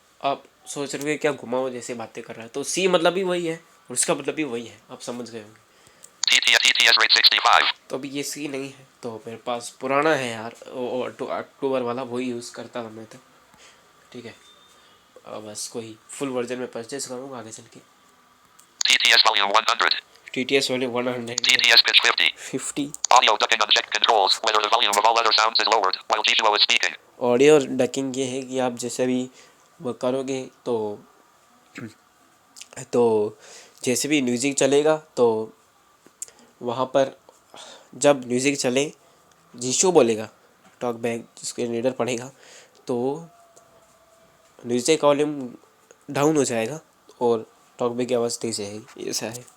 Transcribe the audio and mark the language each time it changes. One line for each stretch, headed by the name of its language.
Hindi: आप सोच रहे हो क्या घुमाओ जैसे बातें कर रहा है, तो सी मतलब भी वही है और उसका मतलब भी वही है, आप समझ गए होंगे।
English: TTS rate 65.
Hindi: तो अभी ये सी नहीं है, तो मेरे पास पुराना है यार, अक्टूबर वाला, वही यूज़ करता था मैं तो, ठीक है। बस कोई फुल वर्जन में परचेज करूँगा आगे चल के।
English: TTS volume 100.
Hindi: T T S वाले 100
English: TTS pitch 50.
Hindi: 50।
English: Audio ducking unchecked controls whether the volume of all other sounds is lowered while jieshuo is speaking.
Hindi: Audio ducking ये है कि आप जैसे भी वो करोगे तो जैसे भी म्यूज़िक चलेगा तो वहाँ पर जब म्यूज़िक चले, जिशो बोलेगा, टॉक बैक जिसके रीडर पढ़ेगा, तो म्यूज़िक वॉल्यूम डाउन हो जाएगा और टॉक बैक की आवाज़ तेज आएगी, ऐसा है।